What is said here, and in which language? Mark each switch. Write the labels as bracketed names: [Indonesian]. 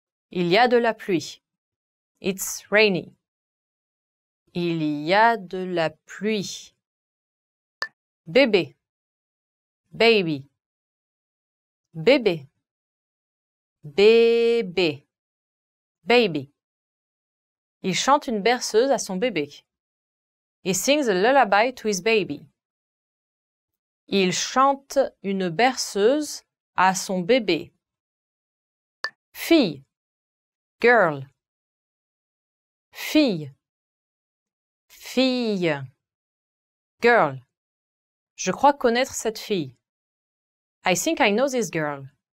[French] Il y a de la pluie. [English] It's rainy. [French] Il y a de la pluie. Bébé. Baby. Bébé. Bébé. Baby. Il chante une berceuse à son bébé. [English] He sings a lullaby to his baby. [French] Il chante une berceuse à son bébé. Fille. Girl. Fille. Fille. Girl. Je crois connaître cette fille. [English] I think I know this girl.